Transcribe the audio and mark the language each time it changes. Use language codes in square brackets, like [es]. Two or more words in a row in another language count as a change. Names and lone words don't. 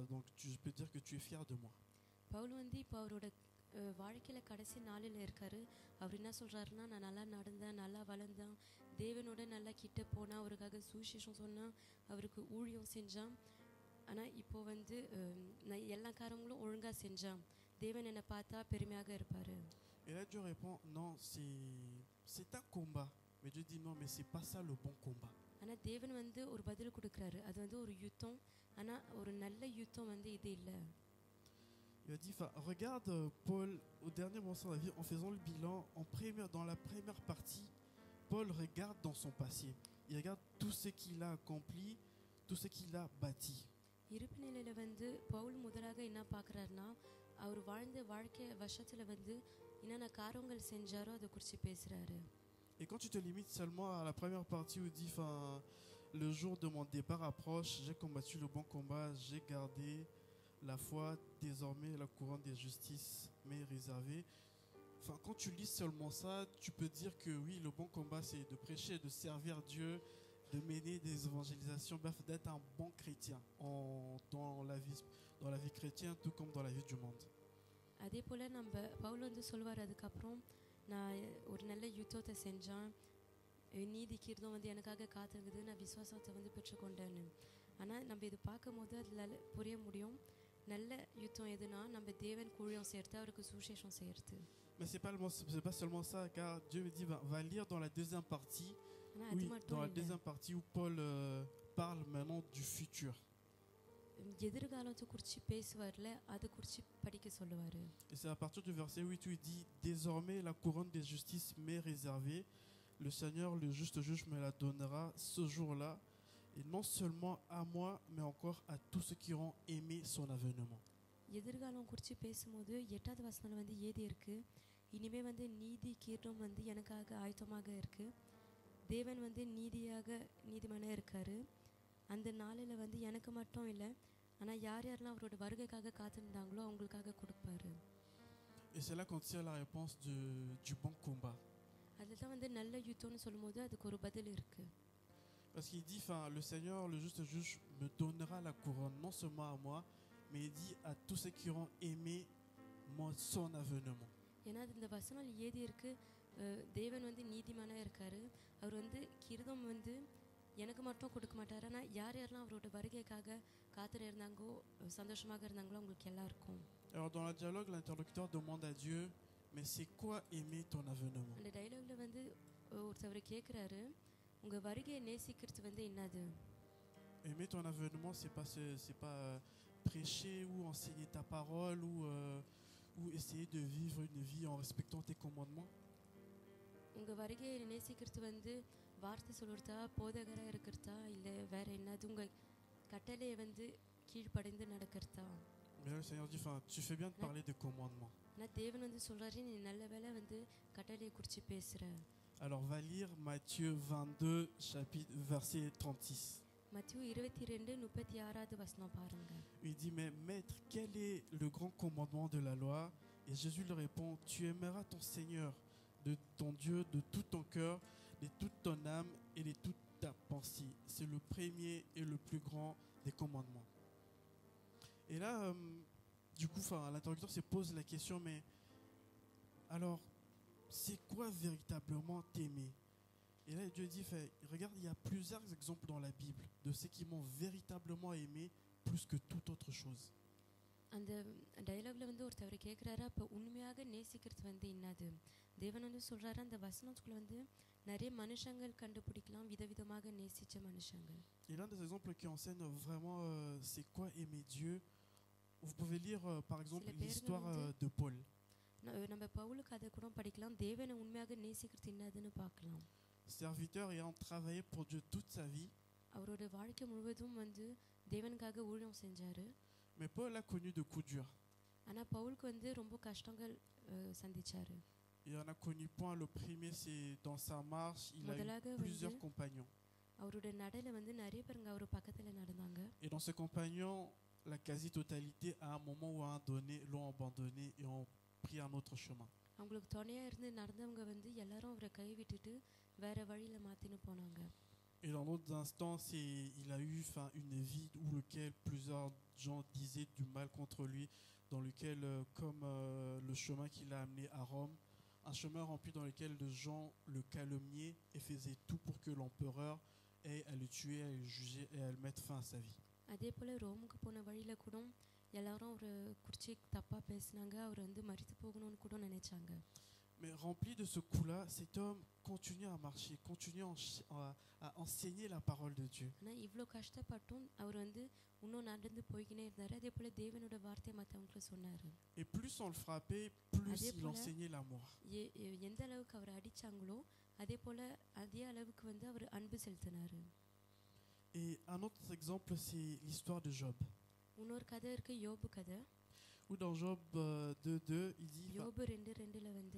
[fr] Donc je peux dire que tu es fier de moi. [ta] பவுல் வந்து இப்போ அவரோட வாழ்க்கையில் கடைசி நாளில் இருக்காரு. அவர் என்ன சொல்கிறாருன்னா, நான் நல்லா நடந்தேன், நல்லா வளர்ந்தேன், தேவனோட நல்லா கிட்ட போனால், அவருக்காக சுவிசேஷம் சொன்னேன், அவருக்கு ஊழியம் செஞ்சான். ஆனால் இப்போ வந்து நான் எல்லா காரியங்களும் ஒழுங்காக செஞ்சேன், தேவன் என்னை பார்த்தா பெருமையாக இருப்பார். [fr] Et là Dieu répond, non, c'est un combat. Mais Dieu dit non, mais c'est pas ça le bon combat. [ta] ஆனால் தேவன் வந்து ஒரு பதில் கொடுக்குறாரு, அது வந்து ஒரு யுத்தம், ஆனால் ஒரு நல்ல யுத்தம் வந்து இது இல்லை. [fr] Il a dit, regarde Paul, au dernier moment de sa vie, en faisant le bilan, dans la première partie, Paul regarde dans son passé. Il regarde tout ce qu'il a accompli, tout ce qu'il a bâti. [ta] இருப்பு நிலையில வந்து பவுல் முதலாக என்ன பார்க்குறாருன்னா அவர் வாழ்ந்த வாழ்க்கை வருஷத்துல வந்து என்னென்ன காரியங்கள் செஞ்சாரோ அதை குறித்து பேசுறாரு. [fr] Et quand tu te limites seulement à la première partie où il dit, le jour de mon départ approche, j'ai combattu le bon combat, j'ai gardé la foi, désormais la couronne de justice m'est réservée. Quand tu lis seulement ça, tu peux dire que oui, le bon combat, c'est de prêcher, de servir Dieu, de mener des évangélisations, bref, d'être un bon chrétien dans la vie chrétienne, tout comme dans la vie du monde. [ta] அதே போல் நம்ம பவுல் வந்து சொல்வார், அதுக்கப்புறம் நான் ஒரு நல்ல யுத்தத்தை செஞ்சேன், நீதி கீர்த்தம் வந்து எனக்காக காத்திருக்குது, நான் விசுவாசத்தை வந்து பெற்றுக்கொண்டேன்னு. ஆனால் நம்ம இது பார்க்கும் போது அதில் புரிய முடியும், நல்ல யுத்தம் எதுனா நம்ம தேவன் கூழியம் சேர்த்து அவருக்கு சுவிசேஷம் சேர்த்து. [fr] Mais c'est pas seulement ça, car Dieu me dit, va lire dans la deuxième partie, dans la deuxième partie où Paul parle maintenant du futur. [ta] எதிர்காலத்தை குறித்து பேசுவார்ல, அதை குறித்து படிக்க சொல்லுவார். [fr] Et c'est à partir du verset 8 où il dit, désormais la couronne de justice m'est réservée, le Seigneur le juste juge me la donnera ce jour-là, et non seulement à moi, mais encore à tous ceux qui auront aimé son avènement. [ta] எதிர்காலம் குறித்து பேசும்போது 8வது வசனம் வந்து ஏதி இருக்கு, இனிமே வந்து நீதி கீர்த்தம் வந்து எனக்காக ஆயத்தமாக இருக்கு, தேவன் வந்து நீதிமானாக இருக்காரு, அந்த நாளில் வந்து எனக்கு மட்டும் இல்லை, ஆனால் யாரெல்லாம் அவரோட வருகைக்காக காத்திருந்தாங்களோ அவங்களுக்காக கொடுப்பாரு. [fr] Et c'est là qu'on tire la réponse du bon combat. [ta] அதில் தான் வந்து நல்ல யுத்தம்னு சொல்லும்போது அதுக்கு ஒரு பதில் இருக்கு. [fr] Parce qu'il dit, le Seigneur, le juste juge, me donnera la couronne, non seulement à moi, mais il dit à tous ceux qui auront aimé son avènement. [ta] ஏன்னா இந்த வசனம் ஏதி இருக்கு, தேவன் வந்து நீதிமானாக இருக்காரு, அவர் வந்து கிருதம் வந்து எனக்கு மட்டும் கொடுக்க மாட்டார், ஆனால் யாரெல்லாம் அவரோட வருகைக்காக காத்திர இருந்தாங்களோ சந்தோஷமாக இருந்தாங்களோ அவங்களுக்கு எல்லாருக்கும். [fr] Alors dans le dialogue, l'interlocuteur demande à Dieu, mais c'est quoi aimer ton avènement? [ta] அந்த டைலாக்ல வந்து ஒருத்தவர் கேட்குறாரு, உங்கள் வருகையை நேசிக்கிறது வந்து என்னது? [fr] Aimer ton avènement, c'est pas prêcher ou enseigner ta parole ou essayer de vivre une vie en respectant tes commandements. [ta] உங்கள் வருகையை நேசிக்கிறது வந்து வார்த்தை சொல்கிறதா, போதகராக இருக்கிறதா, இல்லை வேற என்னது, உங்கள் கட்டளையை வந்து கீழ்ப்படைந்து நடக்கிறதா? [fr] Mais là, le Seigneur dit, tu fais bien de parler des commandements. [ta] ஆனால் தேவன் வந்து சொல்கிறாரு, நீ நல்ல வேளை வந்து கட்டளையை குறித்து பேசுகிற. [fr] Alors va lire Matthieu 22, verset 36. [ta] மத்திய 22:36 வசனம் பாருங்க. [fr] Il dit, mais maître, quel est le grand commandement de la loi? Et Jésus lui répond, tu aimeras ton Seigneur, de ton Dieu, de tout ton cœur, de toute ton âme et de toute ta pensée. C'est le premier et le plus grand des commandements. Et là, du coup, l'interlocuteur se pose la question, mais alors, c'est quoi véritablement t'aimer? Et là, Dieu dit, regarde, il y a plusieurs exemples dans la Bible de ceux qui m'ont véritablement aimé plus que toute autre chose. [ta] அந்த டயலாக்ல வந்து ஒருத்தவர் கேட்குறாரு, அப்போ உண்மையாக நேசிக்கிறது வந்து என்னது? தேவன் வந்து சொல்கிறாரு, அந்த வசனத்துக்குள்ள வந்து நிறைய மனுஷங்கள் கண்டுபிடிக்கலாம், விதவிதமாக நேசித்த மனுஷங்கள். [fr] Et l'un des exemples qui enseigne vraiment c'est quoi aimer Dieu, vous pouvez lire par exemple l'histoire de Paul. [ta] நம்ம பவுல் கதை கூட படிக்கலாம், தேவனை உண்மையாக நேசிக்கிறது என்னதுன்னு பார்க்கலாம். [fr] Serviteur ayant travaillé pour Dieu toute sa vie. [ta] அவரோட வாழ்க்கை முழுவதும் வந்து தேவனுக்காக ஊழியம் செஞ்சாரு. [fr] Mais Paul a connu de coups durs. [ta] ஆனா பவுலுக்கு வந்து ரொம்ப கஷ்டங்கள் சந்திச்சாரு. [fr] Il en a connu point. Le premier, c'est dans sa marche, il a eu plusieurs compagnons. [ta] அவரோட நடையில வந்து நிறைய பேருங்க அவர் பக்கத்துல நடந்தாங்க. [fr] Et dans ces compagnons, la quasi-totalité à un moment ou à un donné l'ont abandonné et ont pris un autre chemin. [ta] அவங்களுக்கு துணையா இருந்து நடந்தவங்க வந்து எல்லாரும் அவரை கைவிட்டுட்டு வேற வழியில மாத்தின்னு போனாங்க. [fr] Et dans d'autres instants, il a eu une vie où lequel plusieurs gens disaient du mal contre lui, dans lequel, comme le chemin qu'il a amené à Rome, un chemin rempli dans lequel les gens le calomniaient et faisaient tout pour que l'empereur ait à le tuer, à le juger et à le mettre fin à sa vie. [ta] அதே போல ரோமுக்கு போன வழியில கூட எல்லாரும் ஒரு குறிச்சி தப்பா பேசினாங்க, அவர் வந்து மரித்து போகணும்னு கூட நினைச்சாங்க. [fr] Mais rempli de ce coup-là, cet homme continue à marcher, continue à enseigner la parole de Dieu. [ta] ஆனால் இவ்வளோ கஷ்டப்பட்டும் அவர் வந்து இன்னும் நடந்து போய்க்கினே இருந்தார். அதே போல் தேவனோட வார்த்தை மற்றவங்களுக்கு சொன்னார். [fr] Et plus on le frappait, plus [ta] Adé [fr] il [ta] pola. [fr] enseignait l'amour. [ta] எந்த அளவுக்கு அவர் அடிச்சாங்களோ அதே போல் அதே அளவுக்கு வந்து அவர் அன்பு செலுத்தினார். [fr] Et un autre exemple, c'est l'histoire de Job. [ta] இன்னொரு கதை இருக்கு, யோபு கதை. [fr] Où dans Job 2:2, il dit [ta] யோபு 2:2 வந்து